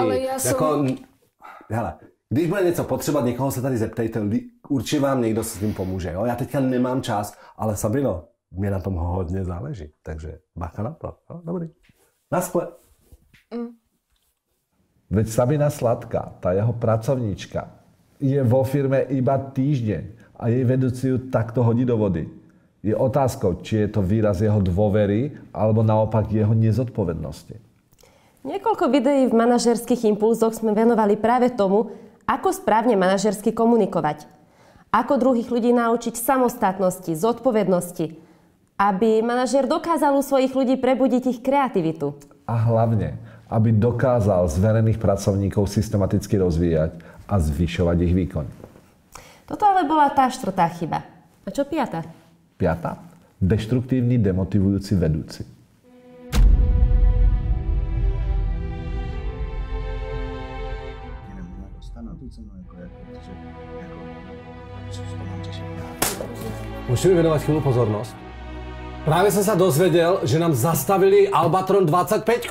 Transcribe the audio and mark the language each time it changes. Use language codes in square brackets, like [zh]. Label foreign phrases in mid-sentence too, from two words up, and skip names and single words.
[cs] Ale já jsem... Hele, když bude něco potřebovat, někoho se tady zeptejte, určitě vám někdo s tím pomůže. Jo? Já teďka nemám čas, ale Sabino, mě na tom hodně záleží, takže bacha na to. No, dobrý. Naschle. [sk] Veď Sabina Sladká, tá jeho pracovníčka, je vo firme iba týždeň a jej vedúci ju takto hodí do vody. Je otázkou, či je to výraz jeho dôvery alebo naopak jeho nezodpovednosti. Niekoľko videí v manažerských impulzoch sme venovali práve tomu, ako správne manažersky komunikovať. Ako druhých ľudí naučiť samostatnosti, zodpovednosti, aby manažér dokázal u svojich ľudí prebudiť ich kreativitu. A hlavne, aby dokázal zverených pracovníkov systematicky rozvíjať a zvyšovať ich výkon. Toto ale bola tá 4. chyba. A čo 5? 5. Deštruktívny, demotivujúci vedúci. [cs] Musíme věnovat chvíli pozornost. Právě jsem se dozvěděl, že nám zastavili Albatron 25.